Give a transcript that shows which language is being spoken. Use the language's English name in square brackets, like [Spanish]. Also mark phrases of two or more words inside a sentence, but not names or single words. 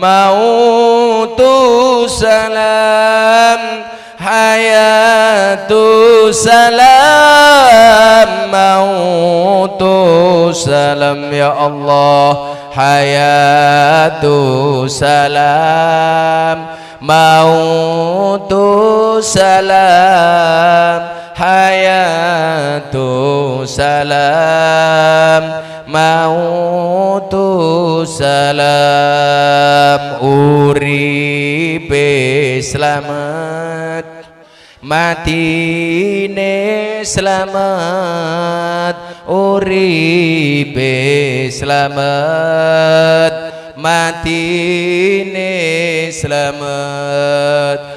[Arabic] الموت سلام الحياة سلام الموت سلام يا الله الحياة سلام الموت سلام الحياة سلام الموت سلام [Javanese] uripe selamat matine selamat uripe selamat matine selamat